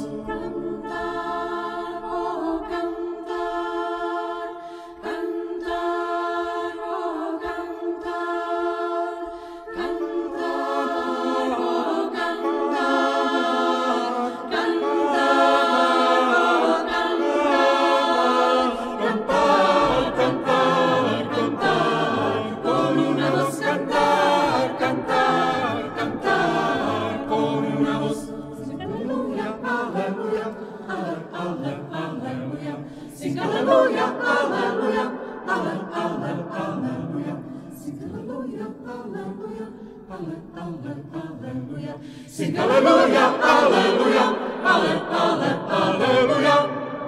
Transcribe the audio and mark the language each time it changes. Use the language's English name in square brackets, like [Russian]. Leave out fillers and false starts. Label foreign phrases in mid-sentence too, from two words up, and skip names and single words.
[Spanish] Cantar, oh cantar, cantar, oh cantar, cantar, oh cantar, cantar, cantar, cantar, cantar, con una voz. Cantar, cantar, cantar, con una voz. [English] Sing aleluya, aleluya, ale, ale, aleluya. Sing aleluya, aleluya, ale, ale, aleluya. Sing aleluya, aleluya, Alleluja. Sing alleluja, alleluja, alleluja.